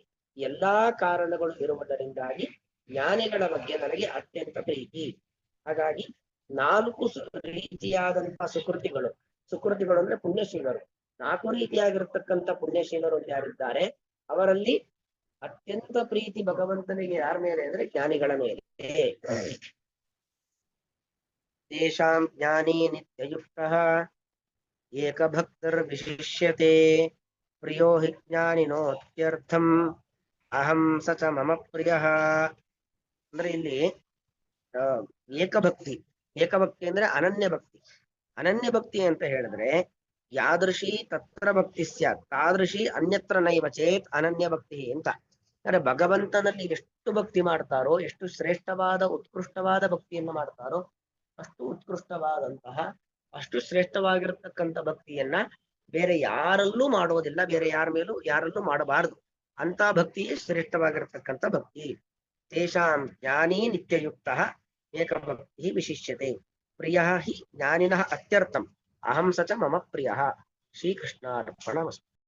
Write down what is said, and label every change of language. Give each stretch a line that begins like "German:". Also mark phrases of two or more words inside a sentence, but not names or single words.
Kannada: ಎಲ್ಲಾ ಕಾರಣಗಳು ಇರುವುದರಿಂದಾಗಿ ಜ್ಞಾನಿಗಳ ಬಗ್ಗೆ ನನಗೆ ಅತ್ಯಂತ ಪ್ರೀತಿ. ಹಾಗಾಗಿ 4 ರೀತಿಯಾದಂತಹ ಸುಕೃತಿಗಳು, ಸುಕೃತಿಗಳು ಅಂದ್ರೆ ಪುಣ್ಯಶೀಲರು, 4 ರೀತಿಯಾಗಿರ್ತಕ್ಕಂಥ ಪುಣ್ಯಶೀಲರು ಯಾರಿದ್ದಾರೆ ಅವರಲ್ಲಿ ಅತ್ಯಂತ ಪ್ರೀತಿ ಭಗವಂತನಿಗೆ ಯಾರ ಮೇಲೆ ಅಂದ್ರೆ ಜ್ಞಾನಿಗಳ ಮೇಲೆ.
Sanskrit: ತೇಷಾಂ ಜ್ಞಾನಿ ನಿತ್ಯಯುಕ್ತಃ ಏಕಭಕ್ತರ್ ವಿಶಿಷ್ಯತೆ ಪ್ರಿಯೋ ಹಿ ಜ್ಞಾನಿನೋತ್ಯರ್ಥಂ ಅಹಂ ಸ ಚ ಮಮ ಪ್ರಿಯಃ.
Kannada: ಅಂದ್ರೆ ಇಲ್ಲಿ ಏಕಭಕ್ತಿ, ಏಕಭಕ್ತಿ ಅಂದ್ರೆ ಅನನ್ಯ ಭಕ್ತಿ. ಅನನ್ಯ ಭಕ್ತಿ ಅಂತ ಹೇಳಿದ್ರೆ
Sanskrit: ಯಾದೃಶಿ ತತ್ರ ಭಕ್ತಿ ಸ್ಯಾತ್ ತಾದೃಶಿ ಅನ್ಯತ್ರ ನೈವ ಚೇತ್
Kannada: ಅನನ್ಯ ಭಕ್ತಿ ಅಂತ. ಅಂದ್ರೆ ಭಗವಂತನಲ್ಲಿ ಎಷ್ಟು ಭಕ್ತಿ ಮಾಡ್ತಾರೋ, ಎಷ್ಟು ಶ್ರೇಷ್ಠವಾದ ಉತ್ಕೃಷ್ಟವಾದ ಭಕ್ತಿಯನ್ನು ಮಾಡ್ತಾರೋ ಅಷ್ಟು ಉತ್ಕೃಷ್ಟವಾದಂತಹ, ಅಷ್ಟು ಶ್ರೇಷ್ಠವಾಗಿರತಕ್ಕಂಥ ಭಕ್ತಿಯನ್ನ ಬೇರೆ ಯಾರಲ್ಲೂ ಮಾಡೋದಿಲ್ಲ, ಬೇರೆ ಯಾರ ಮೇಲೂ ಯಾರಲ್ಲೂ ಮಾಡಬಾರದು. ಅಂತ ಭಕ್ತಿಯೇ ಶ್ರೇಷ್ಠವಾಗಿರತಕ್ಕಂಥ ಭಕ್ತಿ.
Sanskrit: ತೇಷಾಂ ಜ್ಞಾನಿ ನಿತ್ಯಯುಕ್ತ ಏಕಭಕ್ತಿ ವಿಶಿಷ್ಯತೆ ಪ್ರಿಯ ಹಿ ಜ್ಞಾನಿನಃ ಅತ್ಯರ್ಥಂ ಅಹಂ ಸ ಚ ಮಮ ಪ್ರಿಯ. ಶ್ರೀಕೃಷ್ಣಾರ್ಪಣಮಸ್ತು.